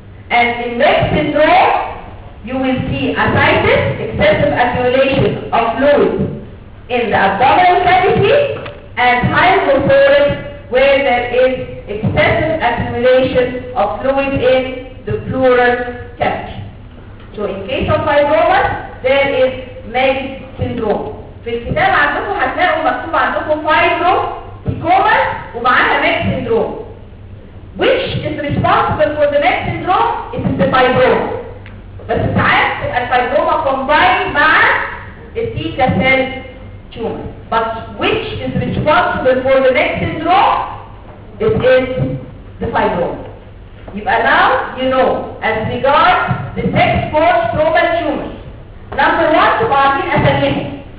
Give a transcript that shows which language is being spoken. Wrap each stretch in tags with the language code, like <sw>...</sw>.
<en>And in Meigs syndrome, you will see ascites, excessive accumulation of fluid in the abdominal cavity, and hydrothorax, where there is excessive accumulation of fluid in the pleural cavity. So in case of fibromas, there is Meigs syndrome.</en> <ar>في الكتاب عندكم هتلاقوا مكتوب عندكم fibrosarcomas ومعاها Meigs syndrome.</ar> <en>Which is responsible for the Meigs syndrome? It is the fibroma.</en> <ar>بس ساعات تبقى الفيبروما combined مع الثيتا cell tumor.</ar> <en>But which is responsible for the Meigs syndrome? It is the fibroma. يبقى now you know as regards the sex force stromal tumors. Number one,</en> <ar>تبقى عارفين اساميهم.</ar>